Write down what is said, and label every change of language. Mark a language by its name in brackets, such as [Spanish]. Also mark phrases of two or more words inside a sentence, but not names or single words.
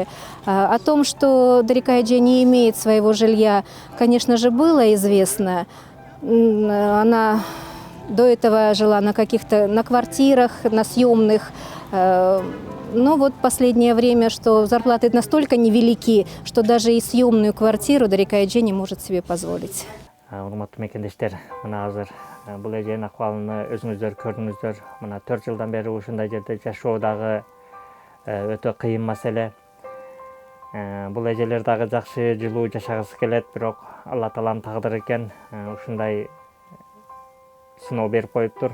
[Russian] О том, что Дарика Эджи не имеет своего жилья, конечно же, было известно. Она до этого жила на квартирах, на съемных. Но вот последнее время, что зарплаты настолько невелики, что даже и съемную квартиру Дарика Эджи не может себе позволить. [Kyrgyz] Урматтуу мекендештер, мына азыр бул эженин акыбалын өзүңүздөр көрдүңүздөр. Мына 4 жылдан бери ушундай жерде жашоо дагы өтө кыйын маселе. Бул эжелер дагы жакшы жылуу жашагысы келет, бирок Алла Тааланын тагдыры экен ушундай сыноо берип коюптур.